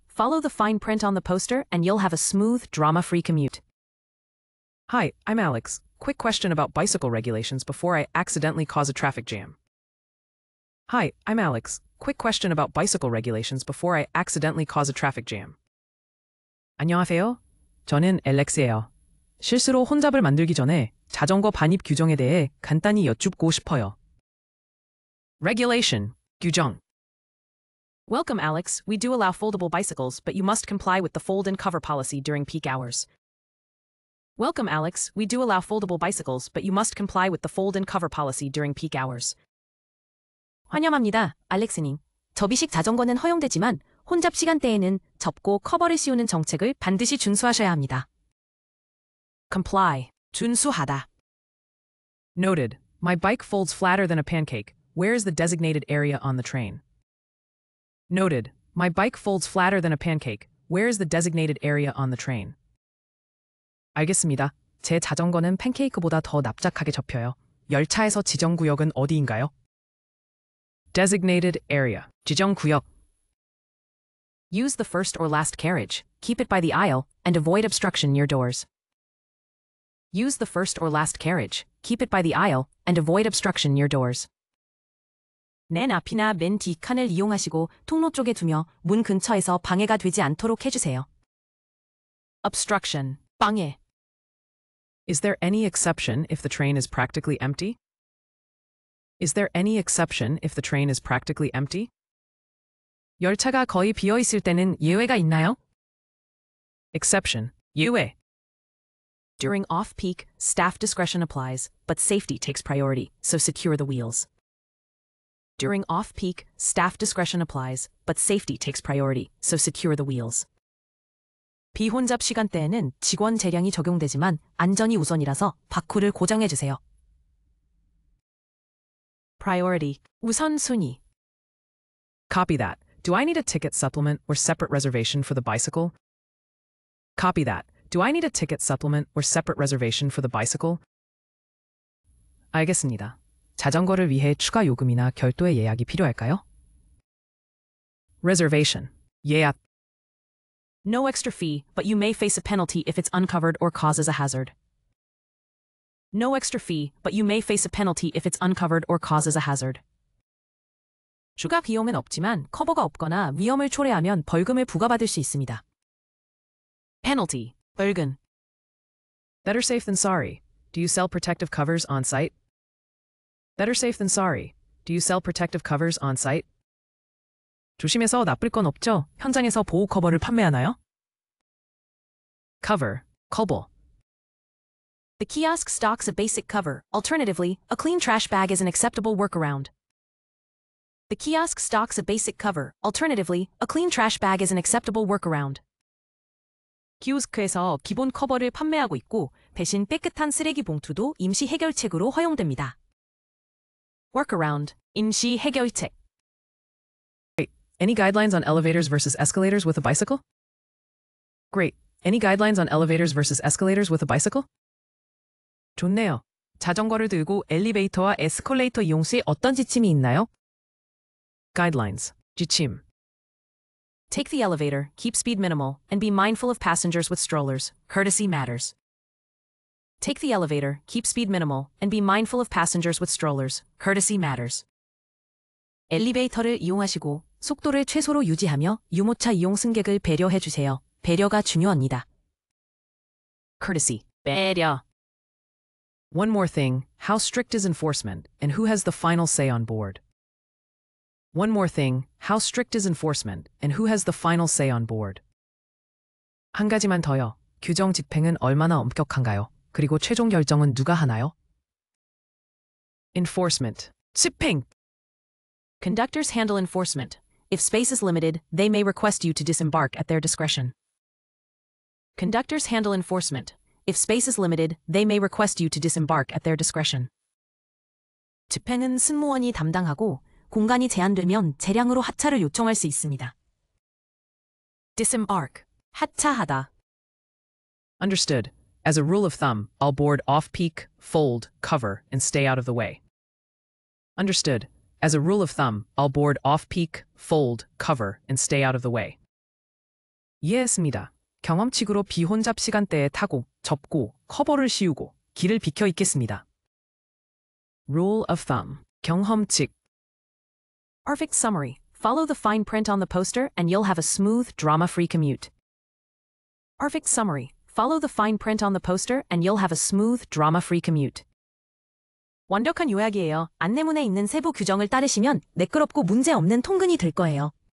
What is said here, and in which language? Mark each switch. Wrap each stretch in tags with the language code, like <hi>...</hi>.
<en>Follow the fine print on the poster and you'll have a smooth, drama-free commute. Hi, I'm Alex. Quick question about bicycle regulations before I accidentally cause a traffic jam. Hi, I'm Alex. Quick question about bicycle regulations before I accidentally cause a traffic jam.</en> <ko>안녕하세요. 저는 엘렉스예요. 실수로 혼잡을 만들기 전에 자전거 반입 규정에 대해 간단히 여쭙고 싶어요.</ko> <en>Regulation,</en> <ko>규정.</ko> <en>Welcome, Alex. We do allow foldable bicycles, but you must comply with the fold and cover policy during peak hours. Welcome, Alex. We do allow foldable bicycles, but you must comply with the fold and cover policy during peak hours.</en> <ko>환영합니다, 알렉스님. 접이식 자전거는 허용되지만 혼잡 시간대에는 접고 커버를 씌우는 정책을 반드시 준수하셔야 합니다.</ko> <en>Comply,</en> <ko>준수하다.</ko> <en>Noted. My bike folds flatter than a pancake. Where is the designated area on the train? Noted. My bike folds flatter than a pancake. Where is the designated area on the train?</en> <ko>알겠습니다. 제 자전거는 팬케이크보다 더 납작하게 접혀요. 열차에서 지정구역은 어디인가요?</ko> <en>Designated area.</en> <ko>지정구역.</ko> <en>Use the first or last carriage, keep it by the aisle, and avoid obstruction near doors. Use the first or last carriage, keep it by the aisle, and avoid obstruction near doors.</en> <ko>맨 앞이나 맨 뒤 칸을 이용하시고 통로 쪽에 두며 문 근처에서 방해가 되지 않도록 해주세요.</ko> <en>Obstruction,</en> <ko>방해.</ko> <en>Is there any exception if the train is practically empty? Is there any exception if the train is practically empty?</en> <ko>열차가 거의 비어 있을 때는 예외가 있나요?</ko> <en>Exception,</en> <ko>예외.</ko> <en>During off-peak, staff discretion applies, but safety takes priority, so secure the wheels. During off-peak, staff discretion applies, but safety takes priority, so secure the wheels.</en> <ko>비혼잡 시간대에는 직원 재량이 적용되지만 안전이 우선이라서 바쿠를 고정해주세요.</ko> <en>Priority,</en> <ko>우선순위.</ko> <en>Copy that. Do I need a ticket supplement or separate reservation for the bicycle? Copy that. Do I need a ticket supplement or separate reservation for the bicycle?</en> <ko>알겠습니다. 자전거를 위해 추가 요금이나 별도의 예약이 필요할까요?</ko> <en>Reservation.</en> <ko>예약.</ko> <en>No extra fee, but you may face a penalty if it's uncovered or causes a hazard. No extra fee, but you may face a penalty if it's uncovered or causes a hazard.</en> <ko>추가 비용은 없지만 커버가 없거나 위험을 초래하면 벌금을 부과받을 수 있습니다.</ko> <en>Penalty,</en> <ko>벌금.</ko> <en>Better safe than sorry. Do you sell protective covers on site? Better safe than sorry. Do you sell protective covers on site?</en> <ko>조심해서 나쁠 건 없죠? 현장에서 보호 커버를 판매하나요?</ko> <en>cover, 커버. The kiosk stocks a basic cover. Alternatively, a clean trash bag is an acceptable workaround. The kiosk stocks a basic cover. Alternatively, a clean trash bag is an acceptable workaround.</en> <ko>키오스크에서 기본 커버를 판매하고 있고 대신 깨끗한 쓰레기 봉투도 임시 해결책으로 허용됩니다.</ko> <en>Workaround,</en> <ko>임시 해결책.</ko> <en>Any guidelines on elevators versus escalators with a bicycle? Great. Any guidelines on elevators versus escalators with a bicycle?</en> <ko>좋네요. 자전거를 들고 엘리베이터와 에스컬레이터 이용 시 어떤 지침이 있나요?</ko> <en>Guidelines.</en> <ko>지침.</ko> <en>Take the elevator, keep speed minimal, and be mindful of passengers with strollers. Courtesy matters. Take the elevator, keep speed minimal, and be mindful of passengers with strollers. Courtesy matters.</en> <ko>엘리베이터를 이용하시고 속도를 최소로 유지하며 유모차 이용 승객을 배려해 주세요. 배려가 중요합니다.</ko> <en>Courtesy.</en> <ko>배려.</ko> <en>One more thing, how strict is enforcement, and who has the final say on board? One more thing, how strict is enforcement, and who has the final say on board?</en> <ko>한 가지만 더요. 규정 집행은 얼마나 엄격한가요? 그리고 최종 결정은 누가 하나요?</ko> <en>Enforcement.</en> <ko>집행.</ko> <en>Conductors handle enforcement. If space is limited, they may request you to disembark at their discretion. Conductors handle enforcement. If space is limited, they may request you to disembark at their discretion.</en> <ko>집행은 승무원이 담당하고 공간이 제한되면 재량으로 하차를 요청할 수 있습니다.</ko> <en>Disembark.</en> <ko>하차하다.</ko> <en>Understood. As a rule of thumb, I'll board off-peak, fold, cover, and stay out of the way. Understood. As a rule of thumb, I'll board off-peak, fold, cover, and stay out of the way.</en> <ko>이해했습니다. 경험칙으로 비혼잡 시간대에 타고, 접고, 커버를 씌우고, 길을 비켜 있겠습니다.</ko> <en>Rule of thumb.</en> <ko>경험칙.</ko> <en>Perfect summary. Follow the fine print on the poster and you'll have a smooth, drama-free commute. Perfect summary. Follow the fine print on the poster and you'll have a smooth, drama-free commute.</en> <ko>완벽한 요약이에요. 안내문에 있는 세부 규정을 따르시면 매끄럽고 문제없는 통근이 될 거예요.</ko>